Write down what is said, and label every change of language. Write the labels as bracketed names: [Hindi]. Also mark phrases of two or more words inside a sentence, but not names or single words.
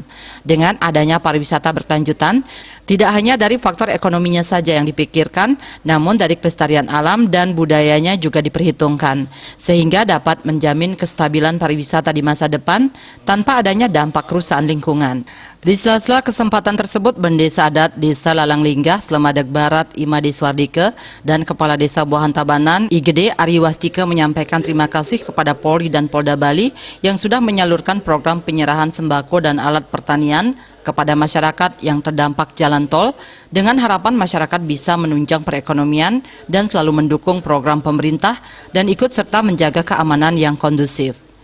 [Indonesian] Dengan adanya pariwisata berkelanjutan, tidak hanya dari faktor ekonominya saja yang dipikirkan, namun dari kelestarian alam dan budayanya juga diperhitungkan, sehingga dapat menjamin kestabilan pariwisata di masa depan tanpa adanya dampak kerusakan lingkungan. Di sela-sela kesempatan tersebut, Bendesa Adat Desa Lalang Linggah, Slemadag Barat, Imade Swardike, dan Kepala Desa Buahan Tabanan, IGD Ari Wastike menyampaikan terima kasih kepada Polri dan Polda Bali yang sudah menyalurkan program penyerahan sembako dan alat pertanian kepada masyarakat yang terdampak jalan tol, dengan harapan masyarakat bisa menunjang perekonomian dan selalu mendukung program pemerintah dan ikut serta menjaga keamanan yang kondusif.